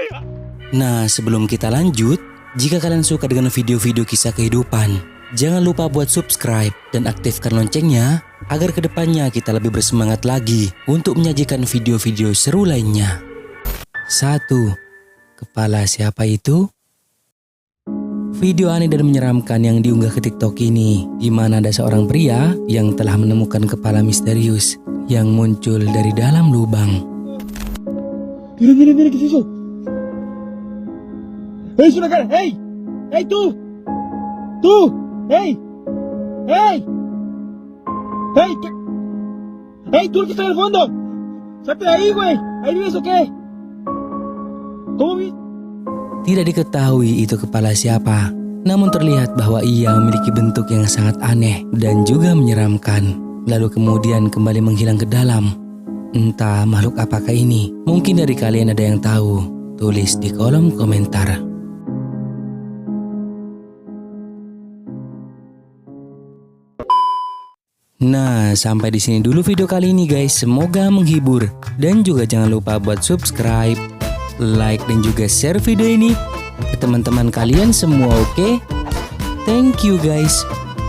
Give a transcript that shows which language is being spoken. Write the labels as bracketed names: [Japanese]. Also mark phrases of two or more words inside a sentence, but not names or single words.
[Indonesian] Nah, sebelum kita lanjut, jika kalian suka dengan video-video kisah kehidupan, jangan lupa buat subscribe dan aktifkan loncengnya agar kedepannya kita lebih bersemangat lagi untuk menyajikan video-video seru lainnya. 1. Kepala siapa itu? Video aneh dan menyeramkan yang diunggah ke TikTok ini, di mana ada seorang pria yang telah menemukan kepala misterius yang muncul dari dalam lubang. [Spanish] Mira, ¿qué es eso? ¡Es una cara! ¡Hey! ¡Hey, tú! ¡Tú! ¡Hey! ¡Hey! ¡Hey! ¿Qué? ¡Hey, tú el que está en el fondo! ¡Salte de ahí, güey! ¿Ahí vives o qué? ¿Cómo vives? [Indonesian] Tidak diketahui itu kepala siapa, namun terlihat bahwa ia memiliki bentuk yang sangat aneh dan juga menyeramkan. Lalu kemudian kembali menghilang ke dalam. Entah makhluk apakah ini. Mungkin dari kalian ada yang tahu. Tulis di kolom komentar. Nah, sampai di sini dulu video kali ini guys. Semoga menghibur dan juga jangan lupa buat subscribe, like dan juga share video ini ke teman-teman kalian semua, oke? [English] Thank you guys.